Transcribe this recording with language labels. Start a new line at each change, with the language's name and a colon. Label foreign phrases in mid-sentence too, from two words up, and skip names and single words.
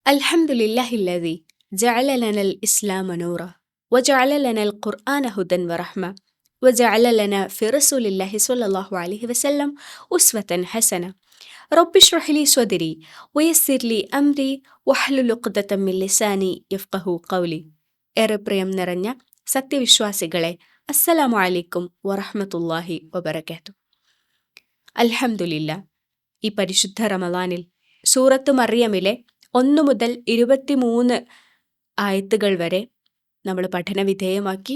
Arabic: الحمد لله الذي جعل لنا الإسلام نورا وجعل لنا القرآن هدى ورحمة وجعل لنا في رسول الله صلى الله عليه وسلم أسوة حسنة رب اشرح لي صدري ويسر لي أمري واحلل عقدة من لساني يفقه قولي.
Malayalam: ഏറെ പ്രിയം നിറഞ്ഞ സത്യവിശ്വാസികളെ,
Arabic: السلام عليكم ورحمة الله وبركاته.
Malayalam: അൽഹംദുലില്ലാ, ഈ പരിശുദ്ധ റമളാനിൽ സൂറത്ത് മറിയമിലെ 1 മുതൽ 23 ആയത്തുകൾ വരെ നമ്മൾ പഠനവിധേയമാക്കി.